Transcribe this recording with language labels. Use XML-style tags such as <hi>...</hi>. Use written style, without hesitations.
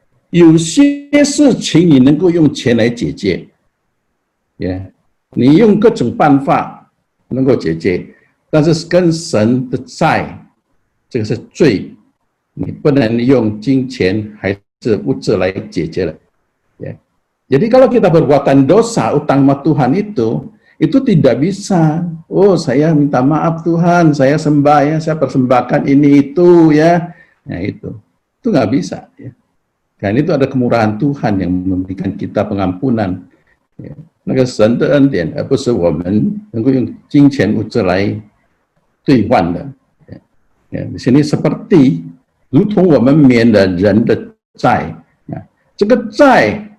<zh>有些事情你能够用钱来解决，你用各种办法能够解决，但是跟神的债这个是罪，你不能用金钱还是物质来解决了。</zh> <id>Jadi kalau kita perbuatan dosa, utang sama Tuhan itu tidak bisa. Oh, saya minta maaf Tuhan, saya sembah ya, saya persembahkan ini itu ya. Nah itu nggak bisa. Ya. Dan itu ada kemurahan Tuhan yang memberikan kita pengampunan. Ya.</id> <zh>那个神的恩典，而不是我们能够用金钱物质来兑换的。Ya.</zh> <id>Di sini seperti</id> <zh>如同我们免了人的债，这个债。</zh>